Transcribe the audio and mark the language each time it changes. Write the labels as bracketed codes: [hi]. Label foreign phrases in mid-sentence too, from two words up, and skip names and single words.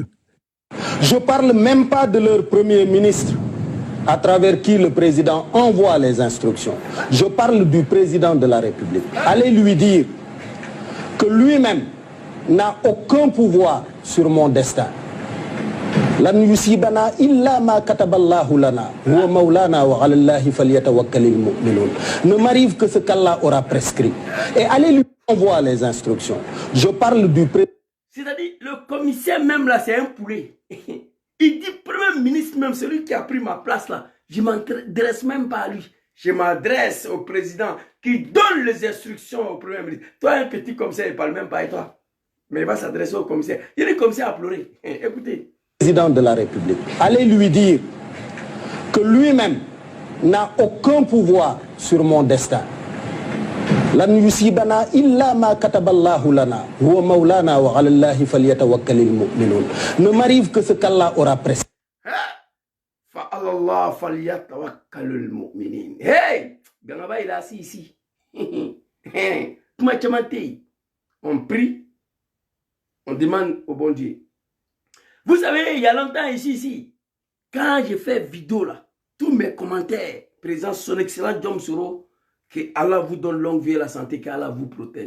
[fr] Je ne parle même pas de leur premier ministre, à travers qui le président envoie les instructions. Je parle du président de la République. Allez lui dire que lui-même n'a aucun pouvoir sur mon destin. [ar] لن يصيبنا إلا ما كتب الله لنا هو مولانا وعلى الله فليتوكل المؤمنون. [fr] Ne m'arrive que ce qu'Allah aura prescrit. Et allez lui envoyer les instructions. Je parle du président. C'est-à-dire, le commissaire même là, c'est un poulet. Il dit, premier ministre même, celui qui a pris ma place là, je ne m'adresse même pas à lui. Je m'adresse au président qui donne les instructions au premier ministre. Toi, un petit commissaire, il ne parle même pas à toi. Mais il va s'adresser au commissaire. Il dit, le commissaire a pleuré. Écoutez. Président de la République. Allez lui dire que lui-même n'a aucun pouvoir sur mon destin. [ar] لن يصيبنا إلا ما كتب الله لنا هو مولانا وعلى الله فليتوكل المؤمنون. [fr] Ne m'arrive que ce qu'Allah aura prescrit. [ar] فالله فليتوكل المؤمنين. [fr] Hey, Gangaba il est assis ici. On prie, on demande au bon Dieu. Vous savez, il y a longtemps ici, quand je fais vidéo là, tous mes commentaires présentent son excellent Djom Soro, que Allah vous donne longue vie et la santé, qu'Allah vous protège.